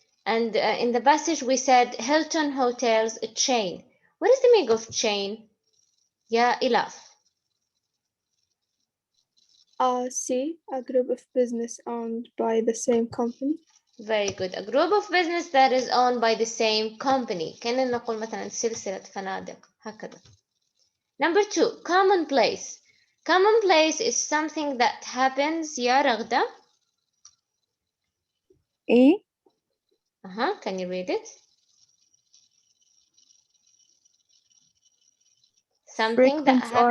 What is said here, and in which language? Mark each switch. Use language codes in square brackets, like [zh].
[en] And in the passage we said Hilton Hotels a chain. What is the meaning of chain? Yeah, Ilaf. C, a group of business owned by the same company. Very good. A group of business that is owned by the same company. [ar] كأننا نقول مثلا سلسلة فنادق هكذا. [en] Number 2, commonplace. Commonplace is something that happens. [ar] يا رغدة. [en] E, Can you read it? Something that frequent or